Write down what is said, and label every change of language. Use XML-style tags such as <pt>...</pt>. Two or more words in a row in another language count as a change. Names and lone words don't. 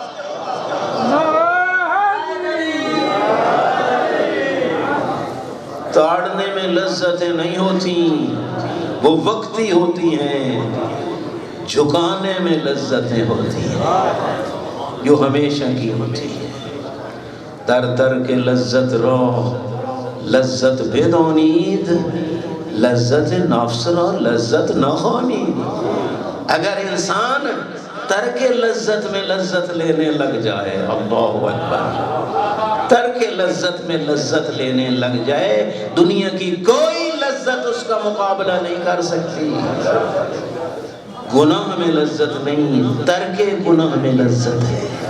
<ur>تاڑنے میں لذتیں نہیں ہوتی، وہ وقتی ہوتی ہیں، جھکانے میں لذتیں ہوتی ہیں جو ہمیشہ کی ہوتی ہیں۔</ur> <fa>در در کے لذت رو، لذت بدونید، لذت نفس را لذت نخوانید۔</fa> <ur>اگر انسان ترک لذت میں لذت لینے لگ جائے،</ur> <ar>اللہ اکبر،</ar> <ur>ترک لذت میں لذت لینے لگ جائے، دنیا کی کوئی لذت اس کا مقابلہ نہیں کر سکتی۔ گناہ میں لذت نہیں، ترک گناہ میں لذت ہے۔</ur>